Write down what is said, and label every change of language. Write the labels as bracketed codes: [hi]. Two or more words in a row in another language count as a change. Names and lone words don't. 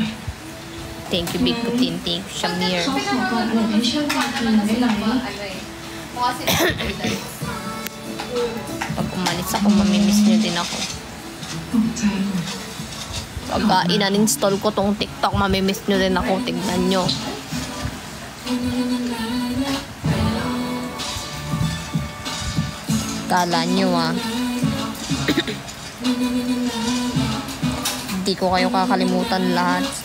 [en] Thank you, Big Putin. Thank you, Shamir. [th] เขาขอเปิดอะไรให้ช่วยกันกินได้ไหม [tl] Mukha sila guys. Pag umalis ako, mamimiss nyo din ako. [th] ตกใจหมด [tl] Pag in-uninstall ko tong TikTok, mamimiss nyo din ako. Tignan nyo. Kala nyo Hindi ko kayo kakalimutan lahat.